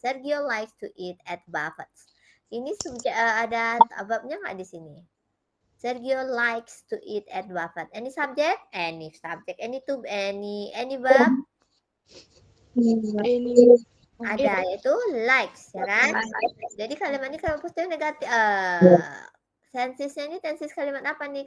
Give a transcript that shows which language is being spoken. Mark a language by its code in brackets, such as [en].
[en] Sergio likes to eat at Buffett's. [id] Ini ada verbnya nggak di sini? [en] Sergio likes to eat at Buffett. Any subject? Any subject. Any verb? [id] Ada, yaitu likes, ya kan? Jadi kalimat ini kalimat positif negatif. Tensesnya ini tenses kalimat apa nih?